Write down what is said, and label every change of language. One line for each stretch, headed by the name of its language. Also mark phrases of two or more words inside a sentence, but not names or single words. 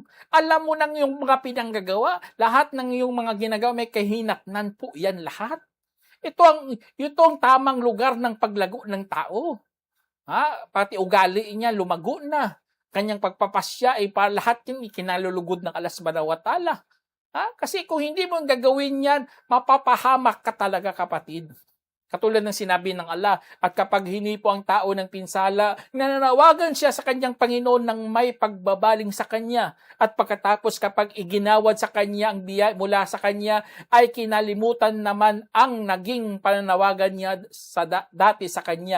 Filipino: Alam mo nang yung mga pinanggagawa, lahat ng yung mga ginagawa, may kahinatnan po yan lahat. Ito ang tamang lugar ng paglago ng tao. Pati ugali niya, lumago na. Kanyang pagpapasya, para lahat yun, ikinalulugod ng
Arabic: الله سبحانه وتعالى.
Filipino: Kasi kung hindi mo gagawin yan, mapapahamak ka talaga kapatid. Katulad ng sinabi ng Allah, at kapag hinipo ang tao ng pinsala, nananawagan siya sa kanyang Panginoon ng may pagbabaling sa kanya. At pagkatapos kapag iginawad sa kanya ang biyaya mula sa kanya, ay kinalimutan naman ang naging pananawagan niya dati sa kanya.